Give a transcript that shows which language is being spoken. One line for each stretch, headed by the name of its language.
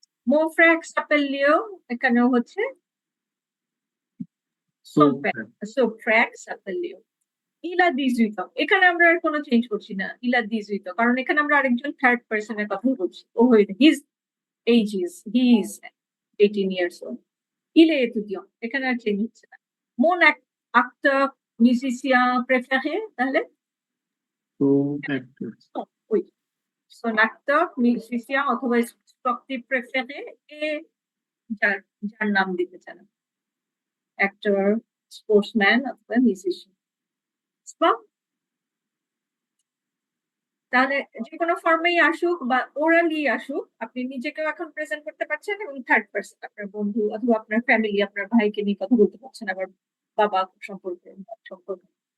French: mon frère s'appelle Léo,
Bangla: এখানেও হচ্ছে
French: son père, son frère s'appelle Léo। il a 18 ans,
Bangla: এখানে আমরা আর কোনো চেঞ্জ করছি না, il a 18 ans, কারণ এখানে আমরা আরেকজন থার্ড পারসনের কথা বলছি। ও হইছে
English: his age is, he is 18 years old।
French: il est étudiant,
Bangla: এখানে আর চেঞ্জ হচ্ছে না।
French: mon acteur musicien préféré, তাহলে
English: so actors.
French: oui, son acteur musicien
Bangla: অথবা
French: sportif préféré
Bangla: এ যার যার নাম দিতে চান,
English: actor, sportsman
Bangla: অথবা musician। তাহলে যে কোনো ফর্মেই আসুক বা ওরালি আসুক, আপনি নিজেকেও এখন প্রেজেন্ট করতে পারছেন এবং থার্ড পারসন আপনার বন্ধু অথবা আপনার ফ্যামিলি, আপনার ভাইকে নিয়ে কথা বলতে পারছেন, আবার বাবা সম্পর্কে সম্পর্কে।